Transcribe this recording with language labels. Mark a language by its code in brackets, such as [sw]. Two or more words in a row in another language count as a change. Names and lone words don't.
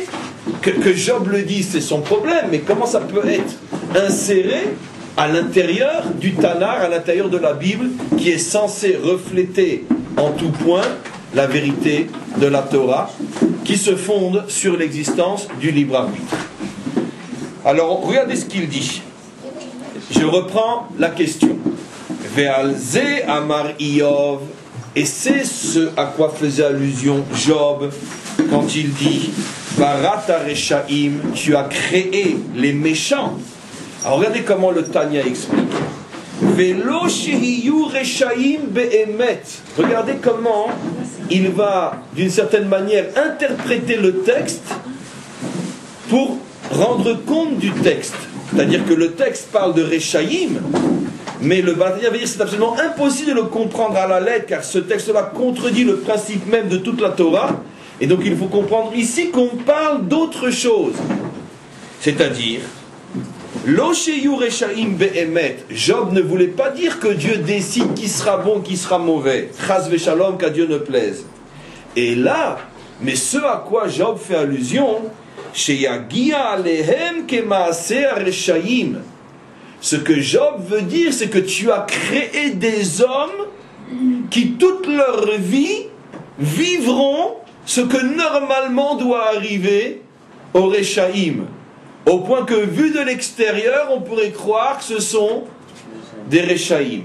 [fr] Que Job le dit, c'est son problème, mais comment ça peut être inséré à l'intérieur du Tanakh, à l'intérieur de la Bible, qui est censé refléter en tout point la vérité de la Torah, qui se fonde sur l'existence du libre arbitre. Alors, regardez ce qu'il dit. Je reprends la question. [he] ועל זה אמר איוב, [fr] et c'est ce à quoi faisait allusion Job quand il dit [he] בראת רשעים, [fr] tu as créé les méchants. Alors regardez comment le Tanya explique. [he] ולא שיהיו רשעים באמת. [fr] Regardez comment il va d'une certaine manière interpréter le texte pour rendre compte du texte. C'est-à-dire que le texte parle de Reshaim, mais le Batania veut dire que c'est absolument impossible de le comprendre à la lettre, car ce texte-là contredit le principe même de toute la Torah, et donc il faut comprendre ici qu'on parle d'autre chose. C'est-à-dire, [he] לא שיהיו רשעים באמת, [fr] Job ne voulait pas dire que Dieu décide qui sera bon, qui sera mauvais. [he] חס ושלום, [fr] qu'à Dieu ne plaise. Et là, mais ce à quoi Job fait allusion, [he] שיגיע אליהם כמעשה רשעים. [fr] Ce que Job veut dire, c'est que tu as créé des hommes qui toute leur vie vivront ce que normalement doit arriver au Reshaim. Au point que, vu de l'extérieur, on pourrait croire que ce sont des Reshaim.